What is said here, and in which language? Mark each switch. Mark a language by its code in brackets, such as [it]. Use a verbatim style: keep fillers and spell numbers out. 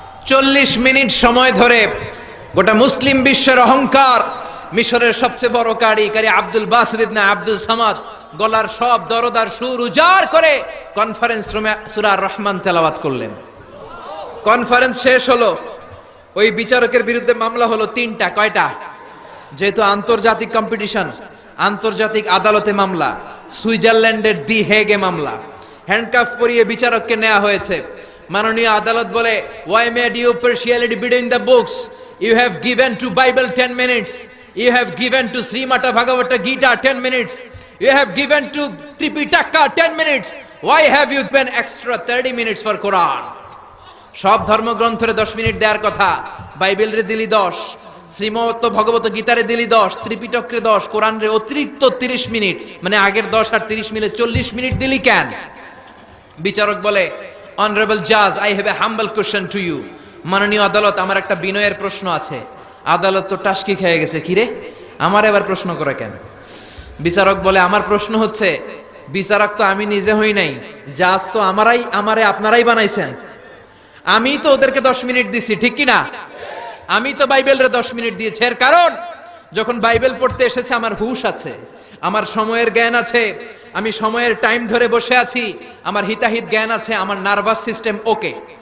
[bn] চল্লিশ মিনিট সময় ধরে গোটা মুসলিম বিশ্বের অহংকার, মিশরের সবচেয়ে বড় কারি কারি Abdul Basit ibn Abdul Samad, গলার সব দরদার সুর উজাড় করে কনফারেন্স রুমে সূরা রহমান তেলাওয়াত করলেন। কনফারেন্স শেষ হলো, ওই বিচারকের বিরুদ্ধে মামলা হলো তিনটা। কয়টা? যেহেতু আন্তর্জাতিক কম্পিটিশন, আন্তর্জাতিক আদালতে মামলা, সুইজারল্যান্ডের দি হেগে মামলা। হ্যান্ডকাফ পরিয়ে বিচারককে নেওয়া হয়েছে। মাননীয় আদালত বলে, [en] why made you partiality between the books? You have given to Bible ten minutes, you have given to Srimad Bhagavata Gita ten minutes, you have given to Tripitaka ten minutes, why have you given extra thirty minutes for Quran? [bn] সব ধর্মগ্রন্থরে দশ minute দেওয়ার কথা, Bible রে দিলি দশ, শ্রীমদ ভগবত গীতারে দিলি দশ, ত্রিপিটকরে দশ, কোরআন রে অতিরিক্ত তিরিশ মিনিট, মানে আগের দশ আর তিরিশ মিলে চল্লিশ মিনিট দিলি কেন? বিচারক বলে, [en] honorable judge, I have a humble question to you. [bn] মাননীয় আদালত, আমার একটা বিনয়ের প্রশ্ন আছে। আদালত তো টাস্কি খেয়ে গেছে, কিরে আমার এবার প্রশ্ন করে কেন? বিচারক বলে, আমার প্রশ্ন হচ্ছে, বিচারক তো আমি নিজে হই নাই, জাজ তো আমারাই, আমারে আপনারাই বানাইছেন। আমি তো ওদেরকে দশ মিনিট দিছি, ঠিক কি না? আমি তো বাইবেলরে দশ মিনিট দিয়েছি, এর কারণ যখন বাইবেল পড়তে এসেছে আমার হুশ আছে, আমার সময়ের জ্ঞান আছে, আমি সময়ের টাইম ধরে বসে আছি, আমার হিতাহিত জ্ঞান আছে, আমার নার্ভাস সিস্টেম ওকে।